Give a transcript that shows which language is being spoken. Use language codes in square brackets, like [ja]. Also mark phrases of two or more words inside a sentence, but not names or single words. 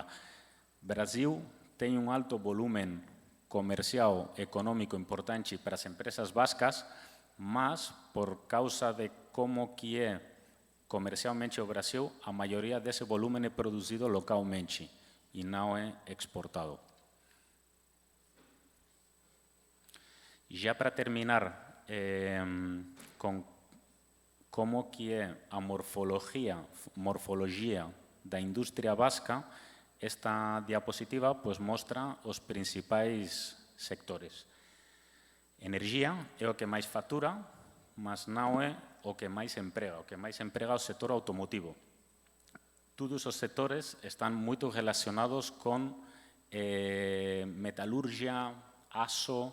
[pt] Brasil tem um alto volume comercial econômico importante para as empresas bascas, mas por causa de como que é comercialmente o Brasil, a maioria desse volume é produzido localmente e não é exportado. Já para terminar com como que é a morfologia da indústria basca, esta diapositiva pues, mostra os principais sectores. [gl] Energia é o que máis fatura, mas non é o que máis emprega. O que máis emprega é o sector automotivo. Todos os sectores están moito relacionados con metalurgia, aço.